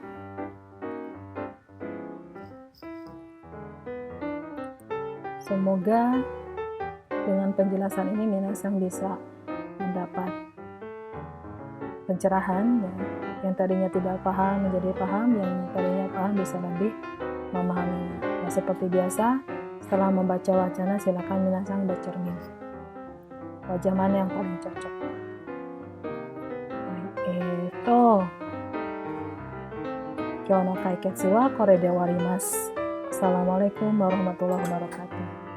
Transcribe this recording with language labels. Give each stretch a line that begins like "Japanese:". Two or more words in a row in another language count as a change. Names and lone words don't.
Indonesian: Semoga dengan penjelasan ini minasang bisa mendapat pencerahan ya. Yang tadinya tidak paham menjadi paham, yang tadinya paham bisa lebih memahaminya. Nah, seperti biasa, setelah membaca wacana silakan minasang bercermin. Wajah mana yang paling cocok?
Japanese: 今日の解決はこれで終わります.
Arabic: السلام عليكم ورحمة الله وبركاته.